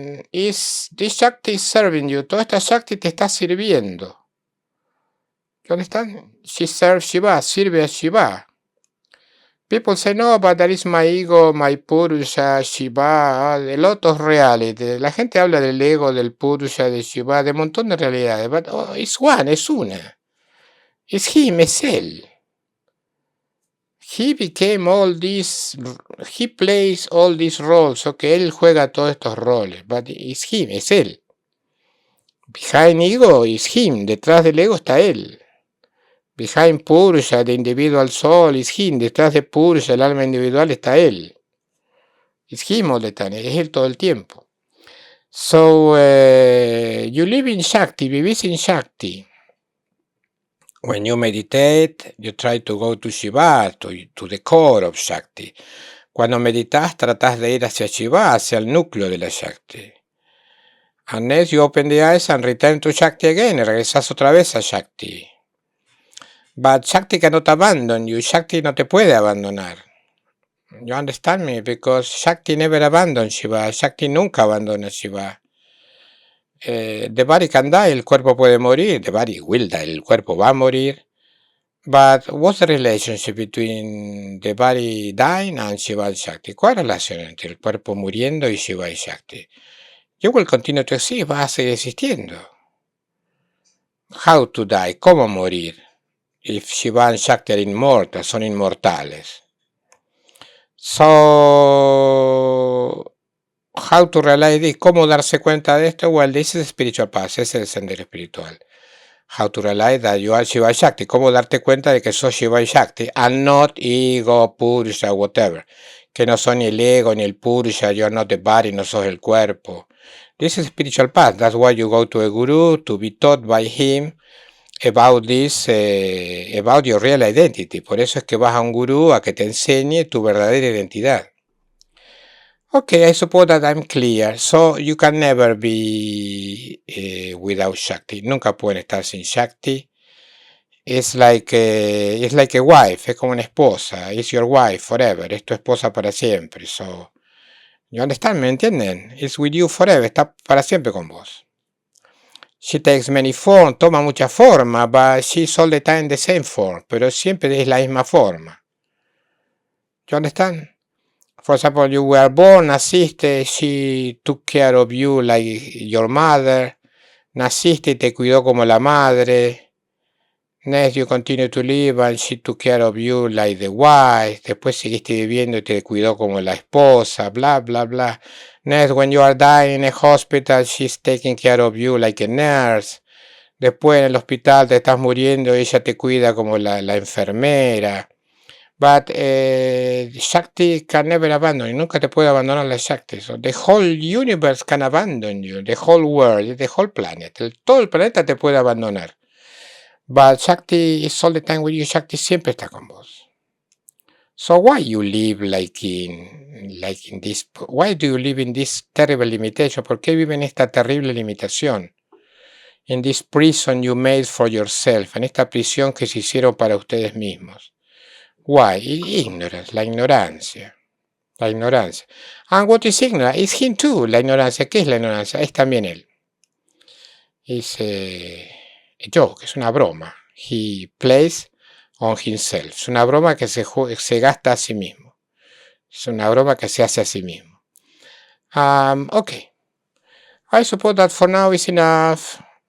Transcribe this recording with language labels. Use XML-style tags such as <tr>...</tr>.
<en>This Shakti is serving you.</en> <es>Toda esta Shakti te está sirviendo.</es> <en>You understand? She serves Shiva.</en> <es>Sirve a Shiva.</es> <en>People say, no, but that is my ego, my Purusha, Shiva, de lotos reales.</en> <es>La gente habla del ego, del Purusha, de Shiva, de un montón de realidades.</es> <en>But it's one,</en> <es>es una.</es> <en>It's him,</en> <es>es él.</es> <en>He became all these, he plays all these roles. Okay,</en> <es>él juega todos estos roles.</es> <en>But it's him,</en> <es>es él.</es> <en>Behind ego is him.</en> <es>Detrás del ego está él.</es> <en>Behind Purusha, the individual soul, is him.</en> <es>Detrás de Purusha, el alma individual, está él.</es> <en>Is him all the time.</en> <es>Es él todo el tiempo.</es> <en>So, you live in Shakti,</en> <es>vivís</es> <en>in Shakti. When you meditate, you try to go to Śiva, to the core of Shakti.</en> <es>Cuando meditas, tratás de ir hacia Śiva, hacia el núcleo de la Shakti.</es> <en>Unless you open the eyes and return to Shakti again,</en> <es>regresas otra vez a Shakti.</es> <en>But Shakti cannot abandon you.</en> <es>Shakti no te puede abandonar.</es> <en>You understand me? Because Shakti never abandons Śiva.</en> <es>Shakti nunca abandona Śiva.</es> <en>The body can die,</en> <es>el cuerpo puede morir.</es> <en>The body will die,</en> <es>el cuerpo va a morir.</es> <en>But what's the relationship between the body dying and Śiva and Shakti?</en> <es>¿Cuál es la relación entre el cuerpo muriendo y Śiva y Shakti?</es> <en>You will continue to exist,</en> <es>vas a seguir existiendo.</es> <en>How to die,</en> <es>cómo morir.</es> <en>If Śiva and Shakti are immortal,</en> <es>son inmortales.</es> <en>So, how to realize this,</en> <es>cómo darse cuenta de esto?</es> <en>Well, this is spiritual path,</en> <es>ese es el sendero espiritual.</es> <en>How to realize that you are Śiva y Shakti,</en> <es>cómo darte cuenta de que sos Śiva y Shakti,</es> <en>and not ego, Purusha, whatever.</en> <es>Que no son ni el ego ni el Purusha,</es> <en>you are not the body,</en> <es>no sos el cuerpo.</es> <en>This is spiritual path, that's why you go to a guru, to be taught by him about this, about your real identity.</en> <es>Por eso es que vas a un gurú a que te enseñe tu verdadera identidad.</es> <en>Okay, I suppose that I'm clear. So you can never be without Shakti.</en> <es>Nunca pueden estar sin Shakti.</es> <en>It's like a wife,</en> <es>es como una esposa.</es> <en>It's your wife forever.</en> <es>Es tu esposa para siempre.</es> <en>So, you understand?</en> <es>¿Me entienden?</es> <en>It's with you forever.</en> <es>Está para siempre con vos.</es> <en>She takes many forms,</en> <es>toma mucha forma,</es> <en>but she's all the time the same form.</en> <es>Pero siempre es la misma forma.</es> <en>You understand? For example, you were born,</en> <es>naciste,</es> <en>she took care of you like your mother.</en> <es>Naciste y te cuidó como la madre.</es> <en>Next, you continue to live and she took care of you like the wife.</en> <es>Después seguiste viviendo y te cuidó como la esposa, bla, bla, bla.</es> <en>Next, when you are dying in a hospital, she's taking care of you like a nurse.</en> <es>Después en el hospital te estás muriendo, ella te cuida como la enfermera.</es> <en>But Shakti can never abandon you.</en> <es>Nunca te puede abandonar la Shakti.</es> <en>So the whole universe can abandon you. The whole world, the whole planet.</en> <es>Todo el planeta te puede abandonar.</es> <en>But Shakti is all the time with you.</en> <es>Shakti siempre está con vos.</es> <en>So why you live like in this? Why do you live in this terrible limitation?</en> <es>¿Por qué vive en esta terrible limitación?</es> <en>In this prison you made for yourself.</en> <es>En esta prisión que se hicieron para ustedes mismos.</es> <en>Why? Ignorance,</en> <es>la ignorancia. La ignorancia.</es> <en>And what is ignorance? It's him too,</en> <es>la ignorancia. ¿Qué es la ignorancia? Es también él. Es joke, es una broma.</es> <en>He plays on himself.</en> <es>Es una broma que se gasta a sí mismo. Es una broma que se hace a sí mismo.</es> <en>Okay. I suppose that for now is enough.</en>